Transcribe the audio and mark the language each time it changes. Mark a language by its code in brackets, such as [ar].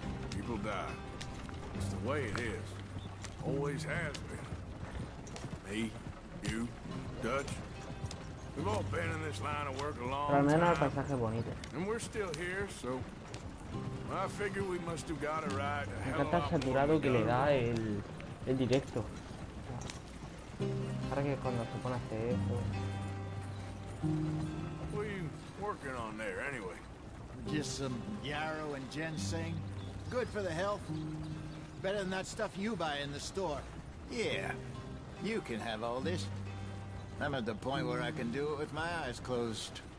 [en] People die. It's the way it is. Always has been. Me, you, Dutch. We've all been in this line of work a [es] Pero al [en] long [es] menos el [en] time. [es] paisaje es bonito. [en] And we're still here, so I figure we must have got it right. [es] Me encanta el saturado que le da el directo. Ahora que cuando se pone a hacer eso. [en] What are you working on there, anyway? Just some yarrow and ginseng. Good for the health. Better than that stuff you buy in the store. Yeah, you can have all this. I'm at the point where I can do it with my eyes closed.